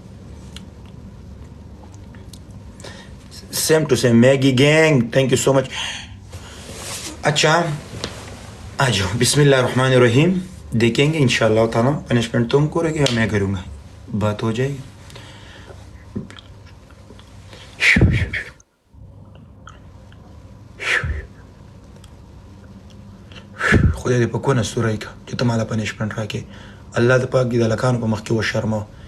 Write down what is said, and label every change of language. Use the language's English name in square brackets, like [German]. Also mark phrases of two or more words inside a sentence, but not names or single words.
[English] Same to same, Maggie gang, thank you so much. [Hindi] अच्छा, आ जाओ, [Arabic] بسم الله رحمن رحيم. [Hindi] देखेंगे [Arabic] إن شاء الله تعالى, [Hindi] पनिशमेंट तुम करोगे या मैं करूँगा, बात हो जाएगी। [Pashto] خدای دې په کونه ستوري که چې ته مالا پنشمنټ راکې. الله دې پاک دې د هلکانو په مخ کې وشرموه.